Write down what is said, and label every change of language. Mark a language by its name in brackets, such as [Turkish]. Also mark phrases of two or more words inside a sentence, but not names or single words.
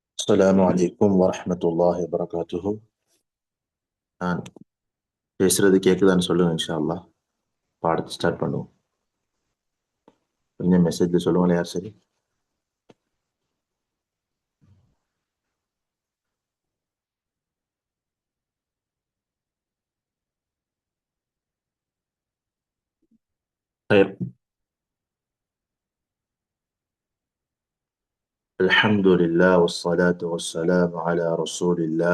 [Arabic] السلام عليكم ورحمة الله وبركاته. [Tamil] நான் பேசுறது கேக்குதான்னு சொல்லுங்க [Arabic] إن شاء الله. [Tamil] பாடத்தை ஸ்டார்ட் பண்ணுவோம். கொஞ்சம் மெசேஜ் சொல்லுங்களேன் யார் சரி. [Arabic] خير. الحمد لله والصلاة والسلام على رسول الله.